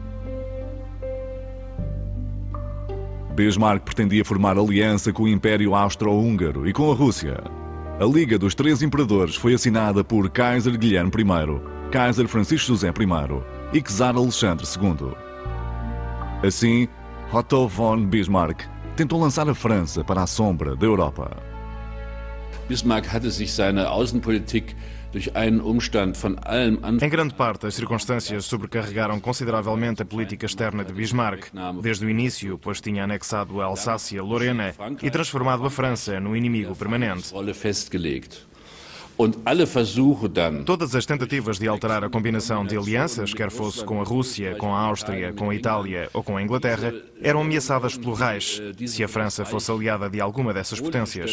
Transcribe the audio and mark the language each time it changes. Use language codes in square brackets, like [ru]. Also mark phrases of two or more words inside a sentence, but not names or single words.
[pt] Bismarck pretendia formar aliança com o Império Austro-Húngaro e com a Rússia. A Liga dos Três Imperadores foi assinada por Kaiser Guilherme I, Kaiser Francisco José I e Czar Alexandre II. Assim, Otto von Bismarck tentou lançar a França para a sombra da Europa. [de] Bismarck hatte sich seine Außenpolitik durch einen Umstand von allem [pt] Em grande parte, as circunstâncias sobrecarregaram consideravelmente a política externa de Bismarck, desde o início, pois tinha anexado a Alsácia-Lorena e transformado a França no inimigo permanente. Todas as tentativas de alterar a combinação de alianças, quer fosse com a Rússia, com a Áustria, com a Itália ou com a Inglaterra, eram ameaçadas pelo Reich, se a França fosse aliada de alguma dessas potências.